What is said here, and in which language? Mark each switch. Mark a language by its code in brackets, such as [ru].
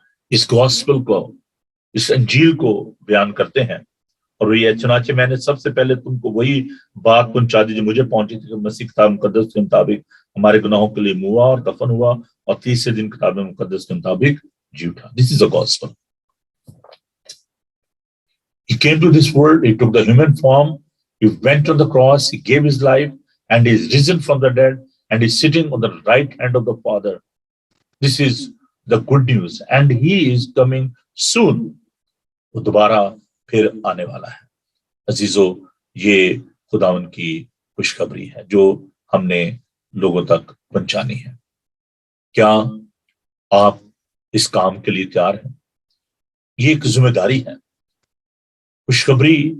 [ur] اس gospel کو، اس انجیل کو بیان کرتے ہیں، اور وہ یہ چنانچہ میں نے سب سے پہلے تم کو وہی بات پہنچا دی جو مجھے پہنچی تھی کہ مسیح کتاب مقدس کے مطابق ہمارے گناہوں کے لیے ہوا اور دفن ہوا، اور تیسرے دن کتاب مقدس کے مطابق جی اٹھا۔ [en] This is the gospel. He came to this world, he took the human form, he went on the cross, he gave his life, and he is risen from the dead, and he is sitting on the right hand of the Father. This is the good news, and he is coming soon. [ur] وہ دوبارہ پھر آنے والا ہے۔ عزیزو، یہ خداوند کی خوشخبری ہے جو ہم نے لوگوں تک پہنچانی ہے۔ کیا آپ اس کام کے لیے تیار ہیں؟ یہ ایک ذمہ داری ہے۔ خوشخبری